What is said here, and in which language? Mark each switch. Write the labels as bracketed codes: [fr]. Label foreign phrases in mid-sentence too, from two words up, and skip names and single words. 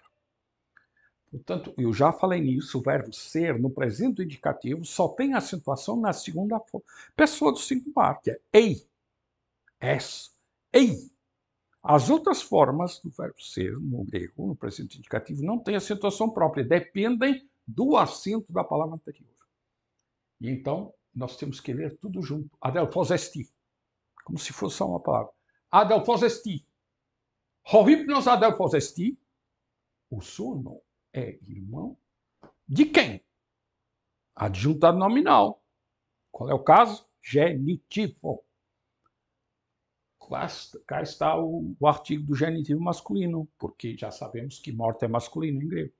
[pt] Portanto, eu já falei nisso, o verbo ser no presente indicativo só tem acentuação na segunda pessoa do singular, que é ei, es, ei. As outras formas do verbo ser no grego, no presente indicativo, não têm acentuação própria, dependem do acento da palavra anterior. E então, nós temos que ler tudo junto. [el] Ἀδελφός ἐστι. [pt] como se fosse só uma palavra. [el] Ἀδελφός ἐστι. Ὁ ὕπνος ἀδελφός ἐστι. [pt] O sono é irmão de quem? Adjuntado nominal. Qual é o caso? Genitivo. Cá está o artigo do genitivo masculino, porque já sabemos que morte é masculino em grego.